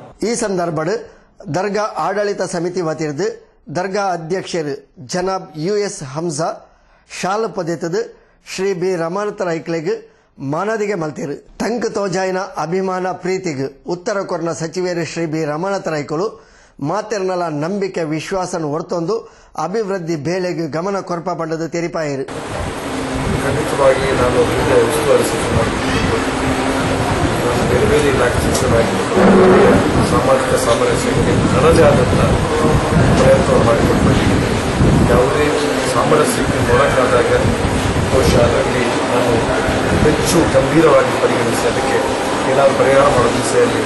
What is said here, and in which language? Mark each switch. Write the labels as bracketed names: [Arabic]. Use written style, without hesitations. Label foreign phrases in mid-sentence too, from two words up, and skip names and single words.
[Tulu] ಈ ಸಂದರ್ಭ ದರ್ಗಾ ಆಡಳಿತ ಸಮಿತಿ ವತಿರ್ದು ದರ್ಗಾ ಅಧ್ಯಕ್ಷರು ಜನಾಬ್ US ಹಮ್ಜಾ ಶಾಲು ಪೊದೆತದು ಶ್ರೀ ಬಿ ರಮಾನತ ರೈಕ್ಲೆಗ್ ಮಾನದಿಗೆ ಮಲ್ತಿರು ತಂಕ್ ತೋಜಾಯಿನ ಅಭಿಮಾನ ಪ್ರೀತಿಗ್ ಉತ್ತರ ಕೊರ್ನ ಸಚಿವರು ಶ್ರೀ ಬಿ ರಮಾನತ ರೈಕುಲು ಮಾತೆರ್ನಲ ನಂಬಿಕೆ ವಿಶ್ವಾಸನ ಹೊರತೊಂದು ಅಭಿವೃದ್ಧಿ ಬೇಳೆಗೆ ಗಮನ ಕೊರಪ ಪಂಡದು ತೆರಿಪಾಯಿರು. [Kannada] ಖಂಡಿತವಾಗಿ ನಾನು ಉಸ್ತುವಾರಿ ಸಚಿವನಾಗಿದ್ದು ನಾನು ಬೇರೆ ಬೇರೆ ಇಲಾಖೆ ಸಚಿವನಾಗಿದ್ದು ಸಾಮಾಜಿಕ ಸಾಮರಸ್ಯಕ್ಕೆ ನನ್ನದೇ ಆದಂಥ ಪ್ರಯತ್ನವನ್ನು ಮಾಡಿಕೊಂಡು ಬಂದಿದ್ದೇನೆ. ಯಾವುದೇ ಸಾಮರಸ್ಯಕ್ಕೆ ನೋಡಕ್ಕಾದಾಗ ಬಹುಶಃ ಅದರಲ್ಲಿ ನಾನು ಹೆಚ್ಚು ಗಂಭೀರವಾಗಿ ಪರಿಗಣಿಸಿ ಅದಕ್ಕೆ ಏನಾದರೂ ಪರಿಹಾರ ಮಾಡೋ ದಿಸೆಯಲ್ಲಿ